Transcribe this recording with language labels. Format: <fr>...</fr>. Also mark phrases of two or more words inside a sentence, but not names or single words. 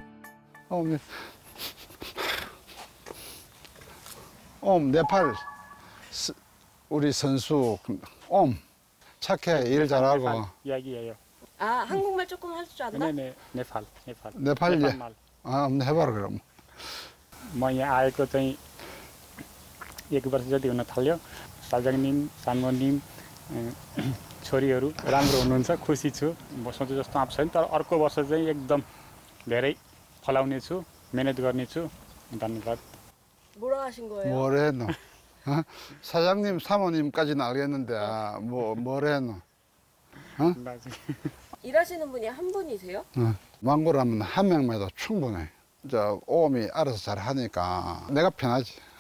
<ko>네팔 우리 선수 착해, 일 잘하고. 이야기예요. 아, 한국말 조금 할 줄 안다? 네네, 네팔. 네팔 말. 한번 해봐라 그럼.</ko> <ne>म यहाँ आएको चाहिँ 1 वर्ष जति हुन थाल्यो।</ne> <ko>사장님, 사모님</ko> <ne>छोरीहरू राम्रो हुनुहुन्छ, खुसी छु। म सोचे जस्तो आएको छैन, तर अर्को वर्ष चाहिँ एकदम धेरै फलाउने छु, मेहनत गर्ने छु। धन्यवाद।</ne> <ko>뭐라 하신 거예요? 뭐래 너? 사장님, 사모님까지는 알겠는데 뭐래 너? 일하시는 분이 한 분이세요? 망고라면 한 명만 해도 충분해. 오음이 알아서 잘 하니까 내가 편하지.</ko>